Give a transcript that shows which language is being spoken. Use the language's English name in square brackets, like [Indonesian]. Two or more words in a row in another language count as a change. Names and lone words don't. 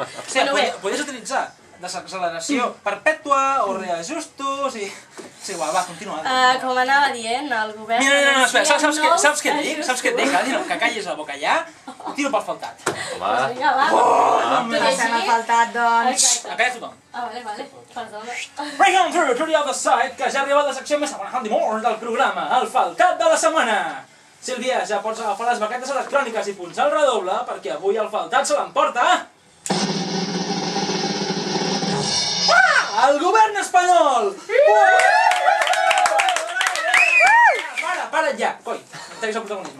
[Catalan] O sigui, podries utilitzar desacceleració perpètua o reajustos i... És igual, va, continua. Com anava dient, el govern... No, espera, saps què et dic? Que callis la boca ja, tiro pel faltat. Home... Vinga, va. Passem al faltat, doncs. A callar tothom. Vale, perdona. [English] Break on through to the other side, [Catalan] que ja ha arribat la secció més more del programa, el faltat de la setmana. Sílvia, ja pots agafar les baquetes electròniques i punxar el redoble, perquè avui el faltat se l'emporta... El govern espanyol! Para ja, coi, treguis el protagonisme.